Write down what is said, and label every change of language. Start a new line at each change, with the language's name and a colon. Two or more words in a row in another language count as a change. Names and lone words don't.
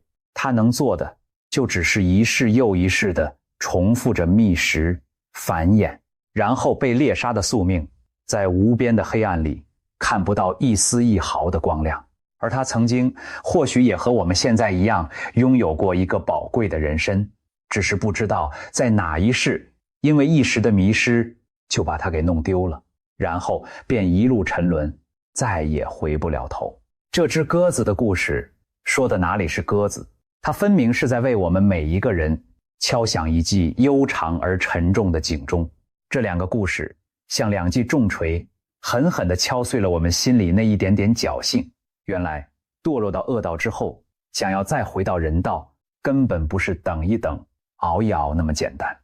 Chinese: 他能做的就只是一世又一世的重複着覓食、繁衍，然後被獵殺的宿命，在無邊的黑暗裡看不到一絲一毫的光亮。而他曾經或許也和我們現在一樣，擁有過一個寶貴的人身，只是不知道在哪一世因為一時的迷失就把它給弄丟了，然後便一路沉淪，再也回不了頭。這隻鴿子的故事說的哪裡是鴿子，它分明是在為我們每一個人敲響一記悠長而沉重的警鐘。這2個故事像2記重錘，狠狠地敲碎了我們心裡那一點點僥幸。原來墮落到惡道之後，想要再回到人道，根本不是等一等、熬一熬那麼簡單。